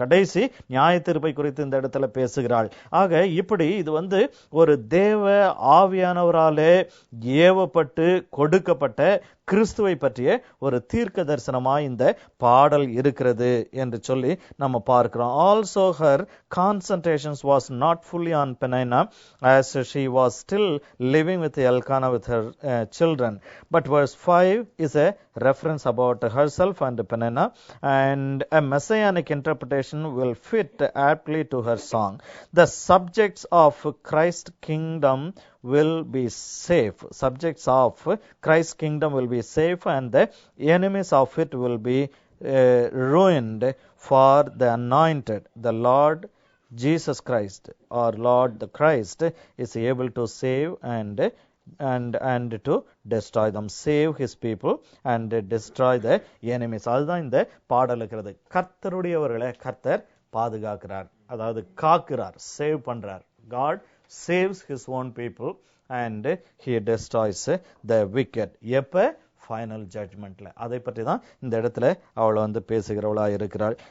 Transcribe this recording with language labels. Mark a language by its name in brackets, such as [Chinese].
[Tamil] கடைசி நியாய தீர்ப்பை குறித்து இந்த இடத்துல பேசுகிறாள். ஆக இப்படி இது வந்து ஒரு தேவ ஆவியானவராலே ஏவப்பட்டு கொடுக்கப்பட்ட கிறிஸ்துவை பற்றிய ஒரு தீர்க்க தரிசனமாய் இந்த பாடல் இருக்கிறது என்று சொல்லி நம்ம பார்க்கிறோம். [English] Also her concentrations was not fully on Peninnah as she was still living with Elkanah with her children. But verse 5 is a reference about herself and Peninnah, and a messianic interpretation will fit aptly to her song. The subjects of Christ's kingdom will be safe. Subjects of Christ's kingdom will be safe, and the enemies of it will be ruined, for the anointed, the Lord Jesus Christ, or Lord the Christ, is able to save and to destroy them, save his people and destroy the enemies. [Tamil] அதுதான் இந்த பாடல் இருக்கிறது. கர்த்தருடையவர்களை கர்த்தர் பாதுகாக்கிறார், அதாவது காக்கிறார், save பண்றார். [English] God saves his own people and he destroys the wicked. [Tamil] எப்ப? Final ஜட்ஜ்மெண்ட்ல. அதை பற்றி தான் இந்த இடத்துல அவளை வந்து பேசுகிறவளா இருக்கிறாள்.